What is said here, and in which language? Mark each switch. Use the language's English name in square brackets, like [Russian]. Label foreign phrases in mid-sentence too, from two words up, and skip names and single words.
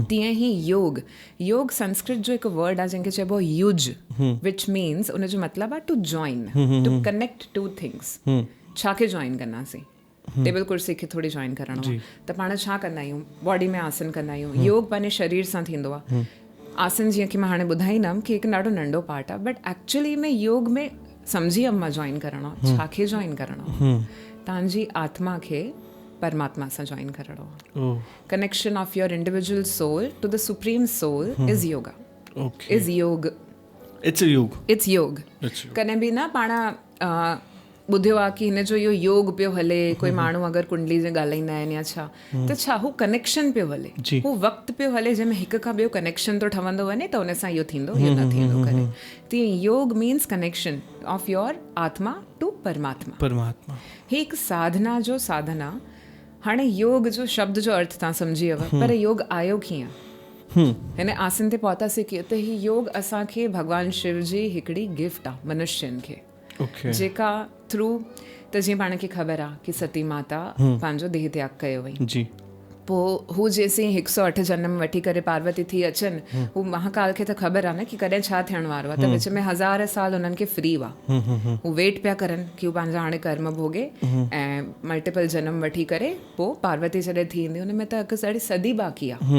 [Sindhi] तीअं ई योग संस्कृत जो हिकु वर्ड आहे जंहिंखे चइबो आहे युज, [English] which means [Sindhi] उनजो मतिलबु आहे [English] to join, to connect to things. [Sindhi] छा खे जॉइन कंदासीं? टेबल कुर्सी खे थोरी जॉइन करणो आहे, त पाण छा कंदा आहियूं? बॉडी में आसन कंदा आहियूं। योग पंहिंजे शरीर सां थींदो आहे। आसन जीअं कि मां हाणे ॿुधाईंदमि कि हिकु ॾाढो नंढो पार्ट आहे, [English] but actually [Sindhi] में योग में सम्झी वियमि मां जॉइन करणो आहे। छा खे जॉइन करणो आहे? तव्हांजी आत्मा खे परमात्मा सां जॉइन करणो आहे। [English] Connection of your individual soul to the supreme soul is yoga, is yog, it's yog. [Sindhi] कॾहिं बि न पाण ॿुधियो आहे कि हिन जो इहो योग पियो हले, कोई माण्हू अगरि कुंडली जे ॻाल्हाईंदा आहिनि या छा, त छा हू कनेक्शन पियो हले, हू वक़्तु पियो हले जंहिंमें हिक खां ॿियो कनेक्शन तो ठहंदो वञे, त उन सां इहो थींदो, इहो न थींदो करे। [English] तीअं yoga means connection of your आत्मा to परमात्मा। [Sindhi] ही हिकु साधना जो साधन आहे। हाणे योग जो शब्द जो अर्थ तव्हां सम्झी वियो, पर योग आयो कीअं? हिन आसन ते पहुतासीं कीअं? त ही योग असांखे भॻवानु शिव जी हिकिड़ी गिफ्ट आहे मनुष्यनि खे, जेका थ्रू, त जीअं पाण खे ख़बर आहे कि सती माता पंहिंजो देह त्याग कयो हुई, पोइ हू जेसीं 108 जन्म वठी करे पार्वती थी अचनि, हू महाकाल खे त ख़बर आहे न कि कॾहिं छा थियण वारो आहे, त विच में 1000 साल उन्हनि खे फ्री हुआ। हू वेट पिया करनि कि हू पंहिंजा हाणे कर्म भोगे ऐं मल्टीपल जन्म वठी करे पोइ पार्वती जॾहिं थी ईंदी, हुन में त हिकु सारी सदी बाक़ी आहे।